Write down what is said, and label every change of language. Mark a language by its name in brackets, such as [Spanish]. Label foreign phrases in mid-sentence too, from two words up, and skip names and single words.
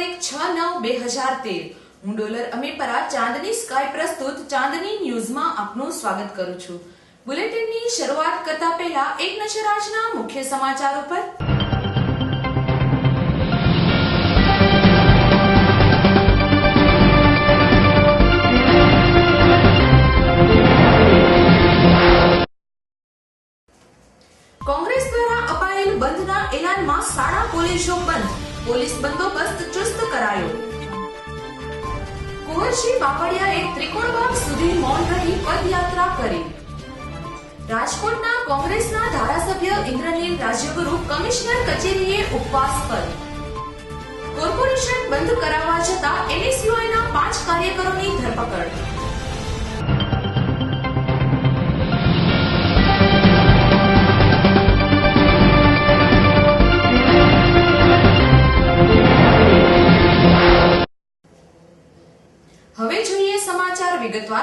[Gujarati] 6/9/2013 હું ડોલર અમીપરા ચાંદની સ્કાય પ્રસ્તુત ચાંદની ન્યૂઝમાં આપનું સ્વાગત કરું છું। બુલેટિનની શરૂઆત કરતા પહેલા એક નજર આજના મુખ્ય સમાચારો પર। કોંગ્રેસ દ્વારા અપાયેલ બંધના એલાનમાં શાળા કોલેજો બંધ, પોલીસ બંદોબસ્ત ચુસ્ત કરાયો। કુંવરજી બાવળિયાએ ત્રિકોણબાગ સુધી મૌન રહી પદયાત્રા કરી। રાજકોટના કોંગ્રેસના ધારાસભ્ય ઇન્દ્રનીલ રાજ્યગુરુ કમિશ્નર કચેરીએ ઉપવાસ પર। કોર્પોરેશન બંધ કરાવવા છતાં એનએસયુઆઈના 5 કાર્યકરોની ધરપકડ। હવે જોઈએ સમાચાર વિગતવાર।